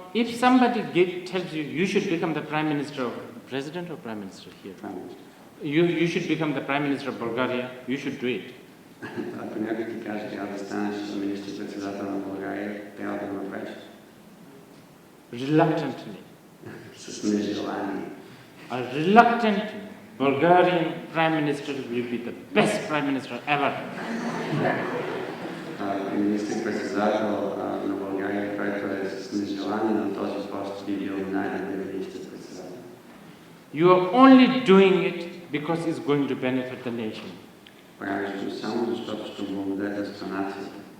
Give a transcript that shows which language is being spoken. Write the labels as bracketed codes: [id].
[en] if somebody tells you you should become the Prime Minister of President or Prime Minister here, Prime Minister. you should become the Prime Minister of Bulgaria, you should do it. [bg] Ако някой ти каже, трябва да станеш министър-председател на България, трябва да го направиш. [en] Reluctantly. [bg] С нежелание. [en] A reluctant Bulgarian Prime Minister will be the best Prime Minister ever. [bg] Министър-председател на България, който е с нежелание на този пост, би бил най-добър министър-председател. [en] You are only doing it because it's going to benefit the nation. [bg] Правиш го само защото ще благодетелства нацията.